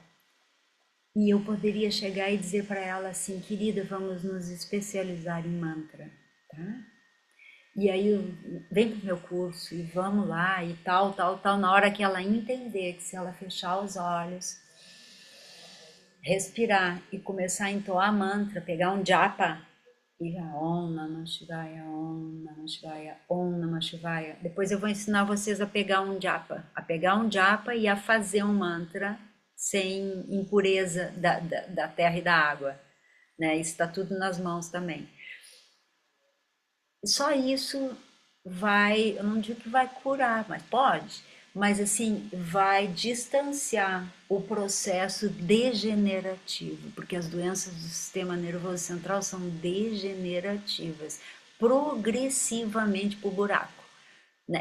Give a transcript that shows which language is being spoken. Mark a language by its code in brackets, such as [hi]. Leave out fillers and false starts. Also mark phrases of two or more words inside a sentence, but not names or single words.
[pt] E eu poderia chegar e dizer para ela assim, querida, vamos nos especializar em mantra, tá? E aí vem pro meu curso e vamos lá e tal, tal, tal. Na hora que ela entender que se ela fechar os olhos, respirar e começar a entoar mantra, pegar um japa e já [sa] ॐ नमः शिवाय, ॐ नमः शिवाय, ॐ नमः शिवाय. [pt] Depois eu vou ensinar vocês a pegar um japa e a fazer um mantra sem impureza da terra e da água, né? Isso está tudo nas mãos também. Só isso vai, eu não digo que vai curar, mas pode, mas assim, vai distanciar o processo degenerativo, porque as doenças do sistema nervoso central são degenerativas, progressivamente para o buraco, né?